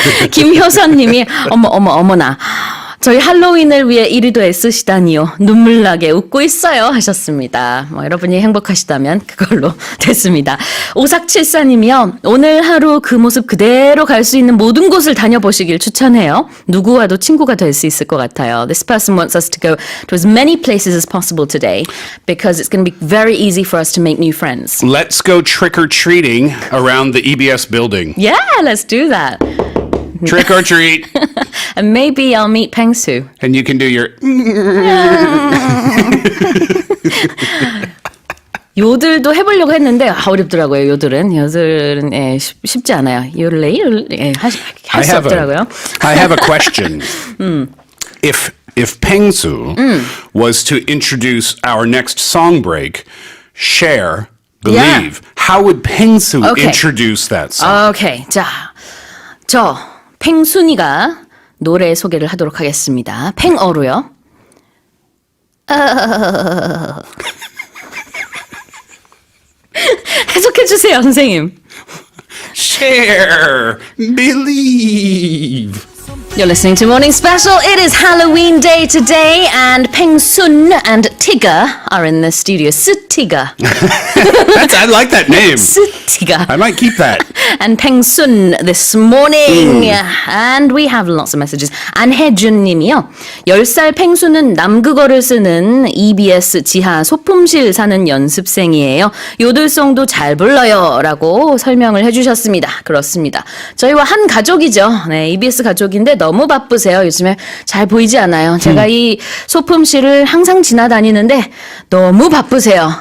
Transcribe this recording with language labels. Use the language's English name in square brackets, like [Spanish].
[Korean] 김효선님이 어머나 저희 할로윈을 위해 이리도 애쓰시다니요. 눈물나게 웃고 있어요 하셨습니다. 여러분이 행복하시다면 그걸로 됐습니다. 5474님이요. 오늘 하루 그 모습 그대로 갈 수 있는 모든 곳을 다녀보시길 추천해요. 누구와도 친구가 될 수 있을 것 같아요. [English] This person wants us to go to as many places as possible today because it's going to be very easy for us to make new friends. Let's go trick-or-treating around the EBS building. Yeah, let's do that. Trick or treat. And maybe I'll meet 펭수. And you can do your... [Korean] 요들도 해보려고 했는데 어렵더라고요. 요들은 쉽지 않아요. 요들레이 할 수 없더라고요. [English] I have a question. If 펭수 was to introduce our next song break, Share, Believe, how would 펭수 introduce that song? [Korean] 오케이. 자, 저 펭순이가 노래 소개를 하도록 하겠습니다. 팽어로요. 해석해주세요, 선생님. [English] Share, believe. You're listening to Morning Special. It is Halloween day today, and Peng Sun and Tigger are in the studio. Tigger. I like that name. Tigger. I might keep that. And Peng Sun this morning. And we have lots of messages. [Korean] 안혜준 님이요. 10살 펭수는 남극어를 쓰는 EBS 지하 소품실 사는 연습생이에요. 요들송도 잘 불러요. 라고 설명을 해주셨습니다. 그렇습니다. 저희와 한 가족이죠. 네, EBS 가족인데 너무 바쁘세요. 요즘에 잘 보이지 않아요. 제가 이 소품실을 항상 지나다니는데 너무 바쁘세요.